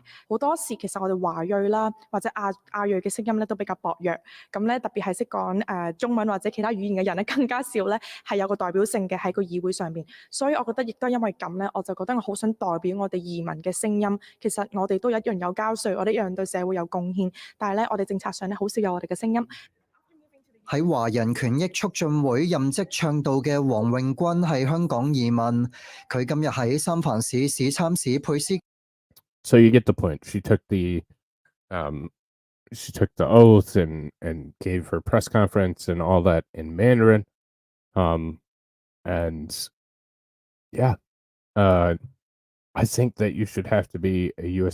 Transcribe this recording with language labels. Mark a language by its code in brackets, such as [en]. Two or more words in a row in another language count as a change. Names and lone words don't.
[yue] 好多時其實我哋華裔啦或者亞裔嘅聲音咧都比較薄弱，咁咧特別係識講中文或者其他語言嘅人咧更加少咧係有個代表性嘅喺個議會上邊，所以我覺得亦都因為咁咧，我就覺得我好想代表我哋移民嘅聲音。其實我哋都一樣有交稅，我哋一樣對社會有貢獻，但係咧我哋政策上咧好少有我哋嘅聲音。喺華人權益促進會任職倡導嘅黃永軍係香港移民，佢今日喺三藩市市參市佩斯。 [en] So you get the point. She took the oath and gave her press conference and all that in Mandarin. And yeah, I think that you should have to be a U.S.